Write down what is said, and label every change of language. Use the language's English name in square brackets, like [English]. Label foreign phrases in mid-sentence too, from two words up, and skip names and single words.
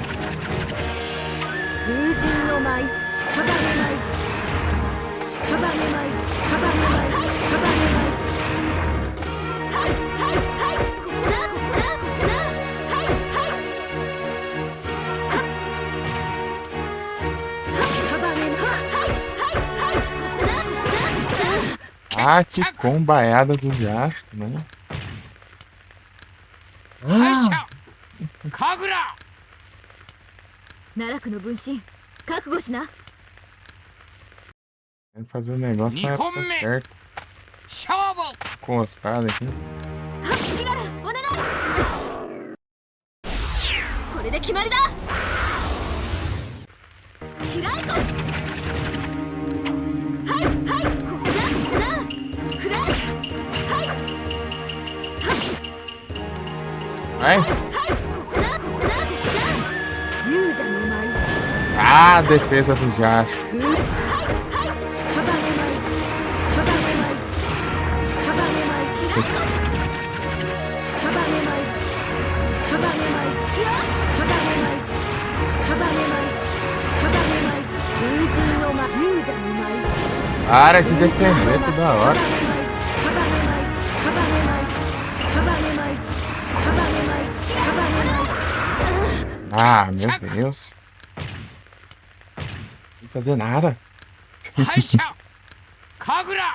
[Japanese] 風神の舞屍舞屍舞屍舞屍舞はいはいはい。ここだここだここだ。はいはい屍舞はいはいここだここだここだ。 [Portuguese] Ah, que combaiada do diacho também. [Japanese] 敗者神楽。奈落の分身覚悟しな。 [Portuguese] Vai fazer o negócio na época Nihomme. certa. [Japanese] 勝負。 [Portuguese] Encostado aqui. [Japanese] キララお願い。これで決まりだ。キライトはいはいここだここだ。くらえ。はいはい [Portuguese] Vai! [Japanese] はいここだここだここだ。勇者の舞 [Portuguese] Ah, a defesa do diacho. [Japanese] 風はいはい 屍舞屍舞屍舞 [Portuguese] Isso aqui. [Japanese] 屍舞屍舞屍舞屍舞風神の舞勇者の舞 [Portuguese] Para de defender toda hora. Ah, meu Deus. Não fazer nada. [Japanese] 敗者神楽。